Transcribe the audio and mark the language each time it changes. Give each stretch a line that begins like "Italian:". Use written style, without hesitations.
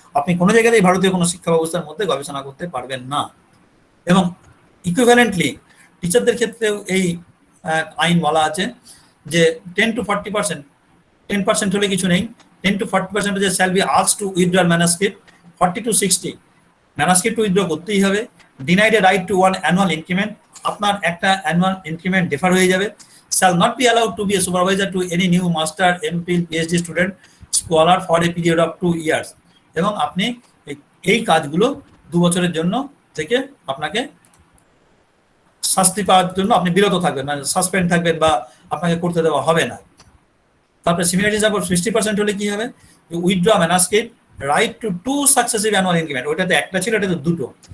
Bangla: আপনি কোনো জায়গাতেই ভারতীয় কোনো শিক্ষা ব্যবস্থার মধ্যে গবেষণা করতে পারবেন না। এবং ইকুইভ্যালেন্টলি টিচারদের ক্ষেত্রেও এই আইন বলা আছে যে 10 to 40%, 10% হলে কিছু নেই, 10 to 40%
English: shall be asked to withdraw manuscript,
Bangla: 40 to 60 manuscript withdraw করতেই হবে।
English: denied a right to one annual increment,
Bangla: আপনার একটা
English: annual increment defer
Bangla: হয়ে যাবে।
English: shall not be allowed to be a supervisor to any new master, MPhil, PhD student, scholar for a period of 2 years।
Bangla: এবং আপনি এই কাজগুলো 2 বছরের জন্য থেকে আপনাকে শাস্তি পাওয়ার জন্য আপনি বিরত থাকবেন, মানে সাসপেন্ড থাকবেন বা আপনাকে করতে দেওয়া হবে না। তারপরে সিমিলারিটিজ আবার 60% হলে কি হবে,
English: withdraw manuscript, right to 2 successive annual increment,
Bangla: ওটাতে একটা ছিল, এটাতে 2টো।